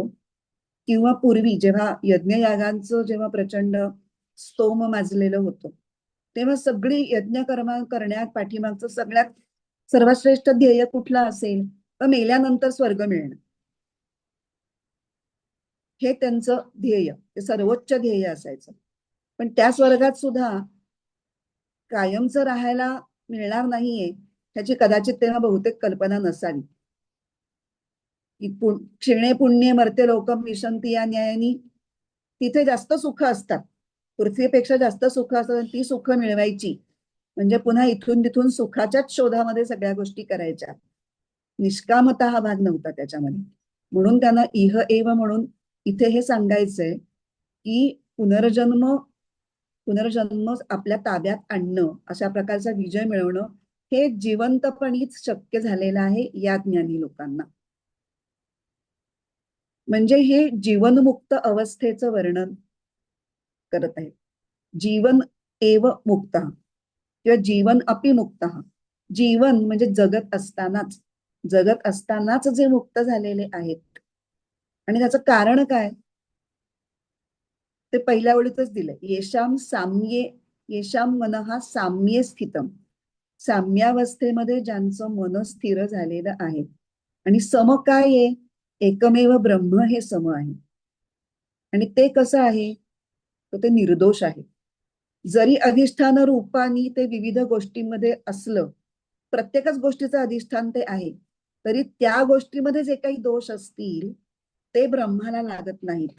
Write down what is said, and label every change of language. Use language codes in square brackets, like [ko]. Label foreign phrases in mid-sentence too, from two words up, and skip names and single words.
[mr] किंवा पूर्वी जेव्हा यज्ञयागांचं जेव्हा प्रचंड स्तोम माजलेलं होतं, तेव्हा सगळी यज्ञकर्म करण्यात पाठीमागचं सगळ्यात सर्वात श्रेष्ठ ध्येय कुठलं असेल, तर मेल्यानंतर स्वर्ग मिळणं, हे त्यांचं ध्येय, ते सर्वोच्च ध्येय असायचं. पण त्या स्वर्गात सुद्धा कायमचं राहायला मिळणार नाहीये ह्याची कदाचित तेव्हा बहुतेक कल्पना नसावी. [sa] क्षीणे पुण्य मर्त्य लोकम विशंती [mr] या न्यायानी, तिथे जास्त सुख असतात, पृथ्वीपेक्षा जास्त सुख असतात. ती सुख मिळवायची म्हणजे पुन्हा इथून तिथून सुखाच्याच शोधामध्ये सगळ्या गोष्टी करायच्या. निष्कामता हा भाग नव्हता त्याच्यामध्ये. म्हणून त्यांना [sa] इह एव [mr] म्हणून इथे हे सांगायचंय की पुनर्जन्म पुनर्जन्म आपल्या ताब्यात आणणं, अशा प्रकारचा विजय मिळवणं हे जिवंतपणीच शक्य झालेलं आहे या ज्ञानी लोकांना. म्हणजे हे जीवनमुक्त अवस्थेचं वर्णन करत आहे. [sa] जीवन एव मुक्त किंवा जीवन अपि मुक्त. [mr] जीवन म्हणजे जगत असतानाच, जगत असतानाच जे मुक्त झालेले आहेत. आणि त्याचं कारण काय ते पहिल्या ओळीतच दिलंय. [sa] येशाम साम्ये, येशाम मनः साम्ये स्थितम, [mr] साम्यावस्थेमध्ये ज्यांचं मन स्थिर झालेलं आहे. आणि सम काय आहे, एकमेव ब्रह्म हे सम आहे. आणि ते कसं आहे, तर ते निर्दोष आहे. जरी अधिष्ठान रूपाने ते विविध गोष्टींमध्ये असलं, प्रत्येकच गोष्टीचं अधिष्ठान ते आहे, तरी त्या गोष्टीमध्ये जे काही दोष असतील ते ब्रह्माला लागत नाहीत.